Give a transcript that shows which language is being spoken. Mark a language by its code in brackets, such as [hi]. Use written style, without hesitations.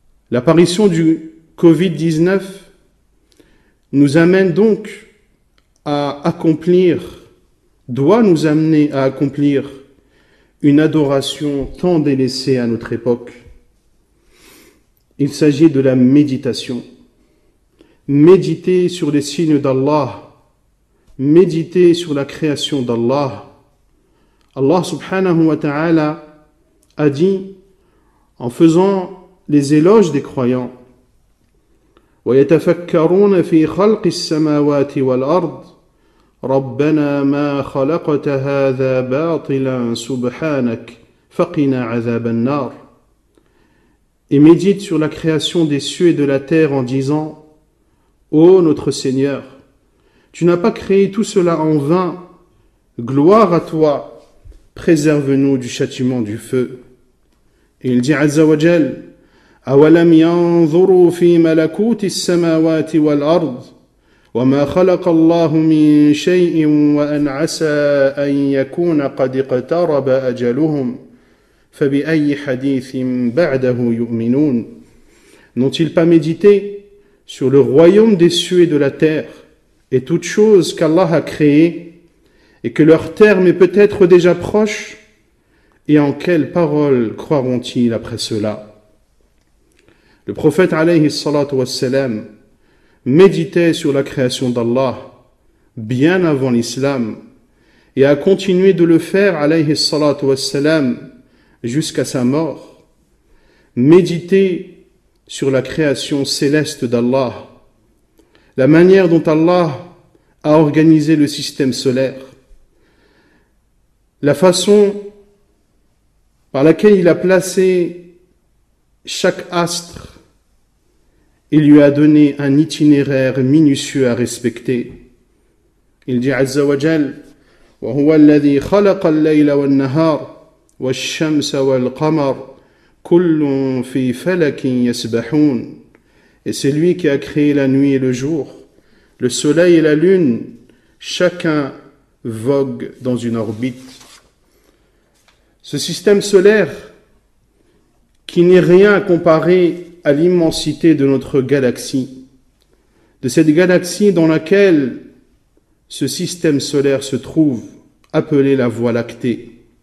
[fr] L'apparition du Covid-19 nous amène donc doit nous amener à accomplir une adoration tant délaissée à notre époque. Il s'agit de la méditation. Méditer sur les signes d'Allah, méditer sur la création d'Allah. [ar] Allah subhanahu wa ta'ala [fr] a dit, en faisant les éloges des croyants, [ar] وَيَتَفَكَّرُونَ فِي خَلْقِ السَّمَاوَاتِ وَالْأَرْضِ رَبَّنَا مَا خَلَقْتَ هَذَا بَاطِلًا سُبْحَانَكَ فَقِنَا عَذَابَ النَّارِ. [fr] Et médite sur la création des cieux et de la terre en disant, ô notre Seigneur, tu n'as pas créé tout cela en vain, gloire à toi, préserve-nous du châtiment du feu. Et il dit [ar] Azza wa Jal, أَوَلَمْ يَنْظُرُوا فِي مَلَكُوتِ السَّمَاوَاتِ وَالْأَرْضِ وَمَا خَلَقَ اللَّهُ مِنْ شَيْءٍ وَأَنْ عَسَىٰ أَنْ يَكُونَ قَدِ اقْتَرَبَ أَجَلُهُمْ فَبِأَيِّ حَدِيثٍ بَعْدَهُ يُؤْمِنُونَ. [fr] N'ont-ils pas médité sur le royaume des cieux et de la terre et toutes choses qu'Allah a créées et que leur terme est peut-être déjà proche, et en quelles paroles croiront-ils après cela? Le prophète alayhi salatu wassalam méditait sur la création d'Allah bien avant l'islam et a continué de le faire, alayhi salatu wassalam, jusqu'à sa mort. Méditer sur la création céleste d'Allah, la manière dont Allah a organisé le système solaire, la façon par laquelle il a placé chaque astre et lui a donné un itinéraire minutieux à respecter. Il dit [ar] Azza wa Jal, وَهُوَ الَّذِي خَلَقَ اللَّيْلَ وَالنَّهَارَ وَالشَّمْسَ وَالْقَمَرَ كُلٌّ فِي فَلَكٍ يَسْبَحُونَ. [fr] Et c'est lui qui a créé la nuit et le jour, le soleil et la lune, chacun vogue dans une orbite. Ce système solaire, qui n'est rien à comparer à l'immensité de notre galaxie, de cette galaxie dans laquelle ce système solaire se trouve, appelée la Voie lactée.